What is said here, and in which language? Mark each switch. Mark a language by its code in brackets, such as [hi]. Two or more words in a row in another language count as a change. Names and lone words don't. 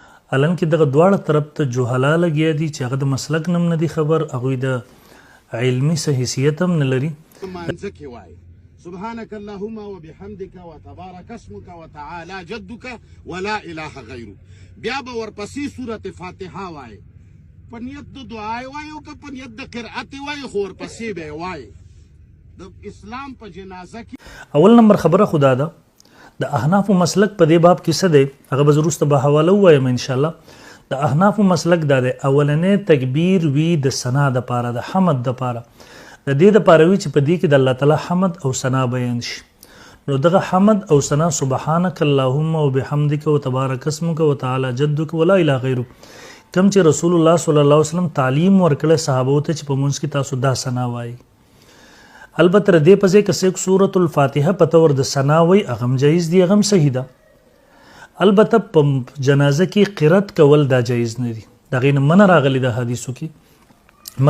[ps] الان کې دغه دواړه طرف ته جهلا لګیا دي چې هغه د مسلک نم نه دي خبر، هغوی د علمي څه حیثیت هم نه لري. [ar] سبحانك اللهم وبحمدك وتبارك اسمك وتعالى جدك ولا اله غيره. [ps] بیا به ورپسې سورة فاتحه وایي، په نیت د دعای وایي او که په نیت د قرأت وایي خو ورپسې به یې وایي. د اسلام په جنازه کې اول نمبر خبره خدا ده د احناف مسلک په دې باب کې څه دی، هغه به وروسته به حواله ووایم انشاءالله. د احناف مسلک دا دی اولنی تکبیر وي د ثنا دپاره، د حمد دپاره، د دې دپاره وي چې په دې کې د الله تعالی حمد او ثنا بیان شي. نو دغه حمد او ثنا [ar] سبحانک اللهم وبحمدک وتبارک اسمک وتعالى جدک ولا اله غیره [ps] کوم چې رسول الله [ar] صلی الله علیه وسلم [ps] تعلیم ورکړی صحابو ته چې په منځ کې تاسو دا ثنا وایي. البته دې په ځای کې څوک سورة الفاتحه په طور د ثنا وایي هغه هم جایز دی، هغه هم صحیح ده. البته په جنازه کې قرأت کول دا جایز نه دي، د هغې نه منع راغلی د حدیثو کې.